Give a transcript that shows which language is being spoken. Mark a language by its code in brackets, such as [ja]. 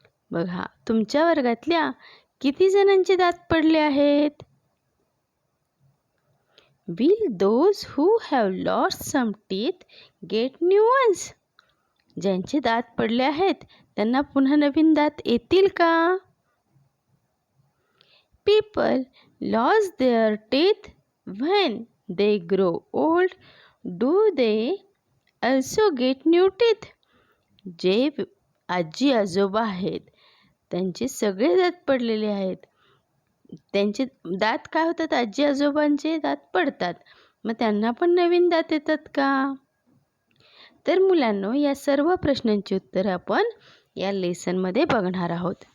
[mr] बघा, तुमच्या वर्गातल्या किती जणांचे दात पडले आहेत? [en] Will those who have lost some teeth get new ones? [mr] ज्यांचे दात पडले आहेत त्यांना पुन्हा नवीन दात येतील का? [en] People lose their teeth when they grow old. Do they also get new teeth? [mr] जे आजी आजोबा आहेत त्यांचे सगळे दात पडलेले आहेत. त्यांचे दात काय होतात? आजी आजोबांचे दात पडतात, मग त्यांना पण नवीन दात येतात का? तर मुलांनो, या सर्व प्रश्नांची उत्तरं आपण या लेसनमध्ये बघणार आहोत.